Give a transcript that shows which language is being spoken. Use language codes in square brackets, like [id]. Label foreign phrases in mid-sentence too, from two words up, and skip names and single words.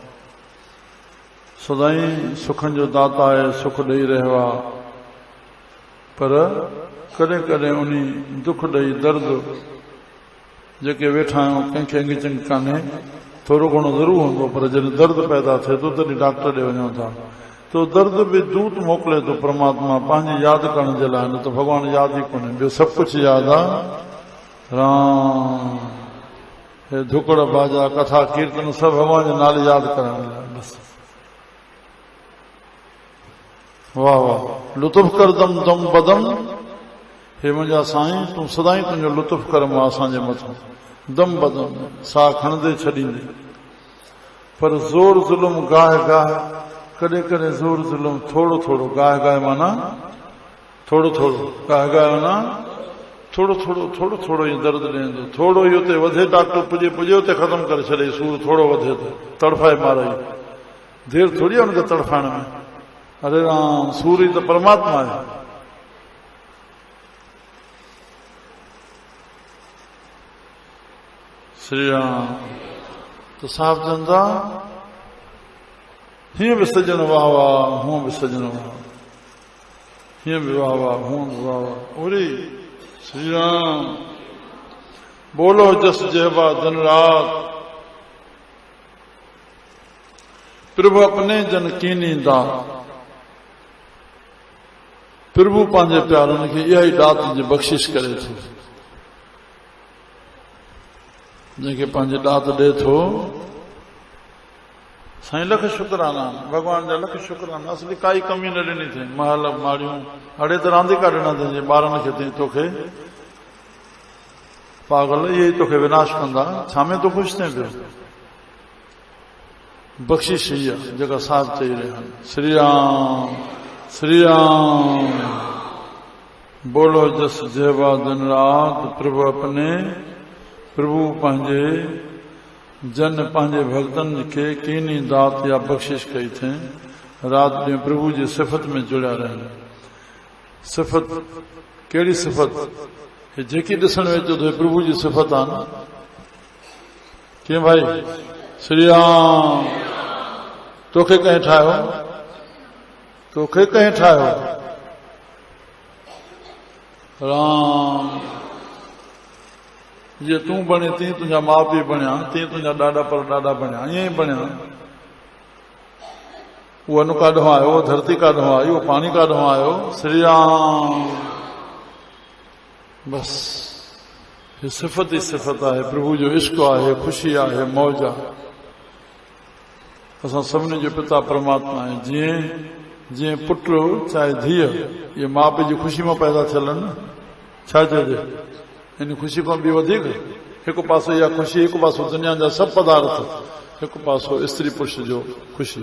[sd] सदाई सुखनि जो दाता आहे, सुख ॾेई रहियो आहे, पर कॾहिं कॾहिं उन दुख ॾेई दर्द जेके वेठा आहियूं कंहिंखे अंगीचंग कान्हे, थोरो घणो ज़रूरु हूंदो, पर जॾहिं दर्द पैदा थिए थो तॾहिं डॉक्टर ॾे वञूं था, तो दर्द बि दूत मोकिले थो परमात्मा पंहिंजी यादि करण जे लाइ, न त भॻवानु यादि ई कोन्हे। ॿियो सभु कुझु यादि आहे। राम हे धुकड़ बाजा कथा कीर्तन सभु भॻवान जे नाले यादि करण लाइ बसि। वाह वाह लुत्फ़ कर दम दम बदम हे मुंहिंजा साईं तूं सदाई तुंहिंजो लुत्फ़ कर मां असांजे मथां दम बदम साह खणंदे छॾींदे। पर ज़ोर ज़ुल्म गाह गाह, कॾहिं कॾहिं ज़ोर ज़ुल्म थोड़ो थोड़ो, गाह गाह माना थोड़ो थोड़ो, गाह गाह माना थोड़ो थोड़ो थोड़ो थोड़ो ई दर्द ॾींदो। थोड़ो ई उते वधे डॉक्टर पुॼे पुॼे उते ख़तम करे छॾे, सूर थोड़ो वधे त तड़फाए मारे, देर थोड़ी आहे हुनखे तड़फाइण में। अरे राम, सूर ई त परमात्मा आहे। श्री राम। तो साहब चंदा हीअं बि सजण वाह वाह, हूअं बि सजण वाह, हीअं बि वाह वाह, हूअं बि वाह वाह। ओरे श्री राम। [hi] बोलो जस जेबा दिन रात, प्रभु अपने जन कीनी दात। [sd] प्रभु पंहिंजे प्यारनि खे इहा ई दात जी बख़्शिश करे थो, जंहिंखे पंहिंजी दात ॾे थो। साईं लख शुक्राना, भगवान जा लख शुक्राना। असली काई कमी न ॾिनी अथई, महल माड़ियूं अड़े त रांदिका ॾिना अथई, ॿारनि खे अथई तोखे पागल इहे ई तोखे विनाश कंदा, छा में तूं ख़ुशि थिए पियो? बख़्शिश ई आहे जेका साहब चई रहिया आहिनि। श्री राम श्री राम। [hi] बोलो जस जेबा दिन रात, प्रभु अपने, [sd] प्रभु पंहिंजे जन पंहिंजे भक्तनि खे [hi] कीनी दात [sd] या बख़्शिश कई अथई। रात ॾींहुं प्रभु जी सिफ़त में जुड़िया रहनि। सिफ़त कहिड़ी सिफ़त? जेकी ॾिसण में अचे थो प्रभु जी सिफ़त आहे न। कीअं भाई? श्री राम। तोखे कंहिं ठाहियो? तोखे कंहिं ठाहियो? राम। जीअं तूं बणे तीअं तुंहिंजा माउ पीउ बणिया, तीअं तुंहिंजा ॾाॾा परॾाॾा बणिया, ईअं ई बणिया। उहो अनु काॾों आयो, धरती काॾों आई, उहो पाणी काॾों आयो? श्री राम। बस ही सिफ़त ई सिफ़त आहे, प्रभु जो इश्क आहे, ख़ुशी आहे, मौज आहे। असां सभिनी जो पिता परमात्मा आहे। जीअं जीअं पुट चाहे धीअ, इहे माउ पीउ जी ख़ुशी मां पैदा थियल आहिनि न। छा चइजे? इन ख़ुशी खां बि वधीक हिकु पासो इहा ख़ुशी, हिकु पासो दुनिया जा सभु पदार्थ, हिकु पासो स्त्री पुरुष जो ख़ुशी।